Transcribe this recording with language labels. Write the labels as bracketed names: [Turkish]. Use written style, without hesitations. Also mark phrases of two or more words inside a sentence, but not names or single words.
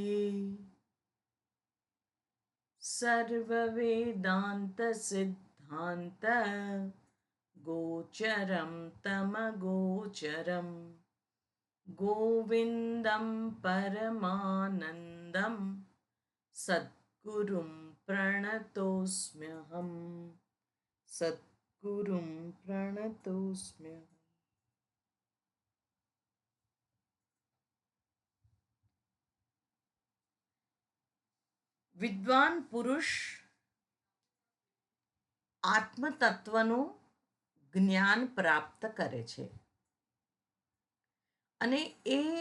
[Sanskrit] सर्ववेदान्तसिद्धान्त गोचरं तमगोचरं गोविन्दं परमानन्दं सद्गुरुं प्रणतोऽस्म्यहम्। सद्गुरुं प्रणतोऽस्म्यहम्। [Gujarati] વિદ્વાન પુરુષ આત્મતત્વનું જ્ઞાન પ્રાપ્ત કરે છે અને એ